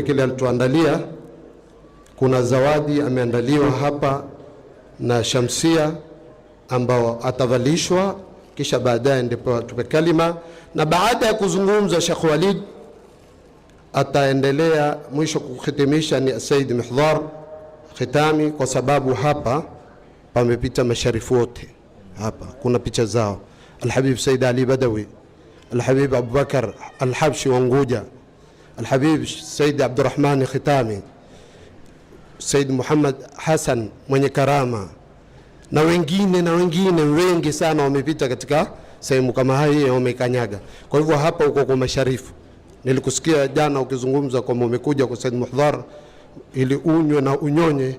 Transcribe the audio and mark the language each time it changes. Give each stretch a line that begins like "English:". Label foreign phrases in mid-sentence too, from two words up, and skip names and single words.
Swahili: kile alituandalia, kuna zawadi ameandaliwa hapa na Shamsia ambao atavalishwa, kisha baadaye ndipo tupe kalima, na baada ya kuzungumza Sheikh Walid ataendelea mwisho kuhitimisha ni Said Mihdhar Khitami, kwa sababu hapa pamepita masharifu wote. Hapa kuna picha zao: Al-Habib Said Ali Badawi, Al-Habib Abubakar Al-Habshi Wanguja, Al-Habib Said Abdurrahman Khitami, Said Muhammad Hassan mwenye karama, na wengine wengi sana wamepita katika sehemu kama hii, wamekanyaga. Kwa hivyo hapa uko kwa masharifu. Nilikusikia jana ukizungumza kwamba umekuja kwa Said Muhdhar ili unywe na unyonye.